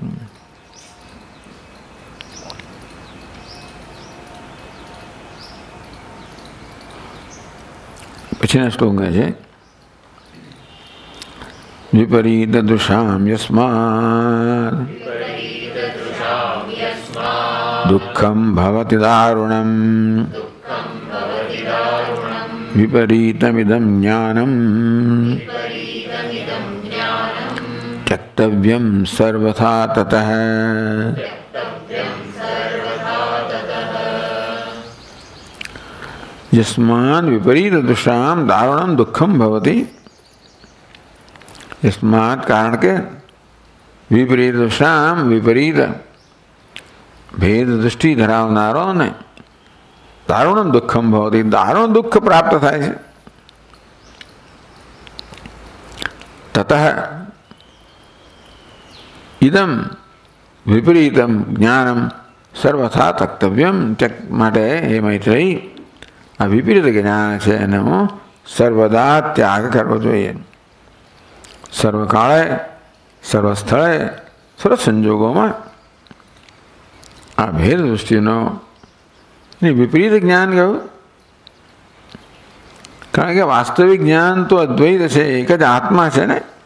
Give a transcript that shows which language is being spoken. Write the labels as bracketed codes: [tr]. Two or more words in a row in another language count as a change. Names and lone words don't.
[gu] પછીના શ્લોક છે [sa] विपरीत दृशाम यस्माद दुःखम भवति दारुणम विपरीतमिदं ज्ञानम त्यक्तव्यं सर्वथा ततः. यस्मात् विपरीत दृष्टाम दारुणम दुखम भवति, यस्मात् [gu] કારણ કે [sa] विपरीत दृष्टाम [gu] વિપરીત ભેદ દૃષ્ટિ ધરાવનારો ને [sa] दारुणम दुखम भवति, [gu] દારુણ દુખ પ્રાપ્ત થાય છે. [sa] ततः इदम विपरीतम ज्ञानम सर्वथा त्यक्तव्यम, [gu] માટે હે મૈત્રેયી આ વિપરીત જ્ઞાન છે એનો સર્વદા ત્યાગ કરવો જોઈએ. સર્વકાળે સર્વ સ્થળે સર્વ સંજોગોમાં આ ભેદ દૃષ્ટિનો વિપરીત જ્ઞાન કહ્યું, કારણ કે વાસ્તવિક જ્ઞાન તો અદ્વૈત છે, એક જ આત્મા છે ને.